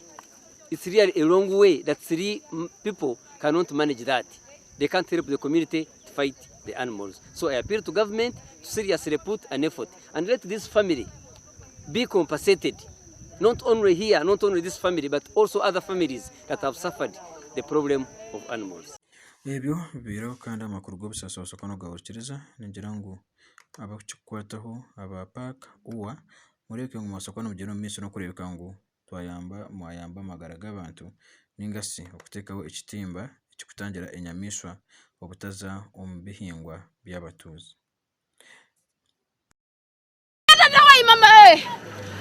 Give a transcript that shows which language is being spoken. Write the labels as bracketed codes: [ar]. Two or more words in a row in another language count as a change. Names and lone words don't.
[en] It's really a long way that 3 people cannot manage that. They can't help the community to fight the animals. So I appeal to government to seriously put an effort and let this family be compensated. Not only here, not only this family, but also other families that have suffered the problem of animals. [nyn] Ebyo biro kandi amakuru g'obusasa kano gawukiriza ningira ngo abakukwataho aba park uwa mureke ngo masoko no mugeno minsi no kurebeka ngo mwayamba amagara g'abantu ningasi okutekaho ekitimba ekikutangira enyamishwa obutaza omu bihingwa by'abatuzi.